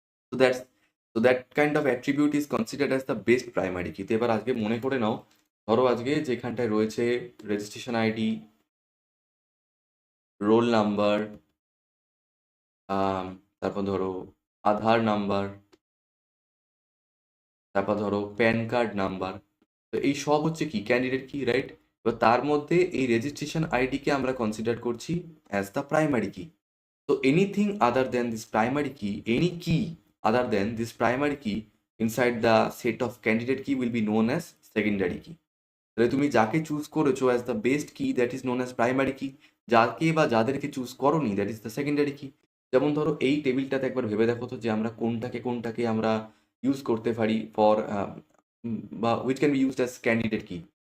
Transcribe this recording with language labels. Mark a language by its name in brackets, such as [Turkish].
[Bangla] তো [English] That kind of attribute is considered as the best primary key. [Bangla] তো এবার আজকে মনে করে নাও, ধরো আজকে যেখানটায় রয়েছে রেজিস্ট্রেশন আইডি, রোল নাম্বার, তারপর ধরো আধার নাম্বার, তারপর ধরো প্যান কার্ড নাম্বার, তো এই সব হচ্ছে কি ক্যান্ডিডেট কি, রাইট? এবার তার মধ্যে এই রেজিস্ট্রেশন আইডিকে আমরা কনসিডার করছি [English] As the primary key. So anything other than this primary key, any key other than this primary key inside the set of candidate key will be known as secondary key. [Bangla] তাহলে তুমি যাকে choose করেছো [English] As the best key, that is known as primary key. [Bangla] যাকে বা যাদেরকে choose করোনি, [English] That is the secondary key. [Bangla] যেমন ধরো এই টেবিলটাতে একবার ভেবে দেখো তো যে আমরা কোনটাকে কোনটাকে আমরা ইউজ করতে পারি ফর বা [English] Which can be used as candidate key.